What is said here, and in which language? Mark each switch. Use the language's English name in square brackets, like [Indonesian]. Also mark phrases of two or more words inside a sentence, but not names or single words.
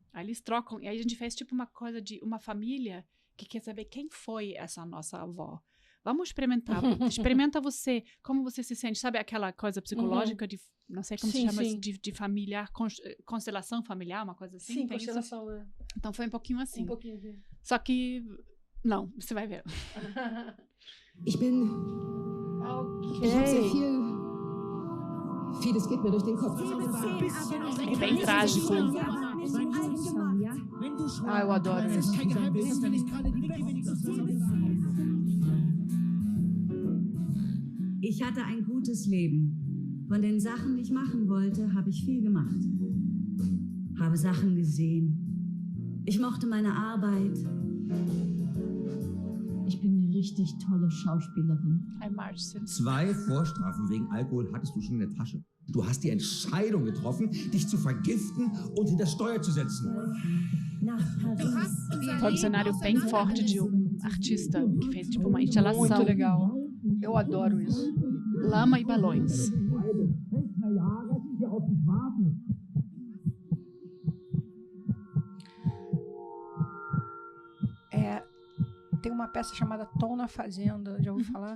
[Portuguese] Aí eles trocam, e aí a gente fez tipo uma coisa de uma família que quer saber quem foi essa nossa avó. Vamos experimentar. Experimenta você, como você se sente. Sabe aquela coisa psicológica de, não sei como se chama, de familiar, constelação familiar, uma coisa assim? Sim, tem constelação, isso? Então foi um pouquinho assim. Um pouquinho. Sim. Só que, não, você vai ver. [German] Ich bin. Ich hab sehr vieles geht mir durch den Kopf. [Portuguese] É bem trágico. Ah, eu adoro isso. [German] Ich hatte ein gutes Leben. Von den Sachen, die ich machen wollte, habe ich viel gemacht. Habe Sachen gesehen. Ich mochte meine Arbeit. Ich bin eine richtig tolle Schauspielerin. Ein Marcin. 2 Vorstrafen wegen Alkohol hattest du schon in der Tasche. Du hast die Entscheidung getroffen, dich zu vergiften und hinter Steuer zu setzen. Nach Paris. [Portuguese] Foi um cenário bem forte de um artista que fez tipo uma instalação. Muito legal. Eu adoro isso. Lama e balões. Tem uma peça chamada Tom na Fazenda, já ouviu falar?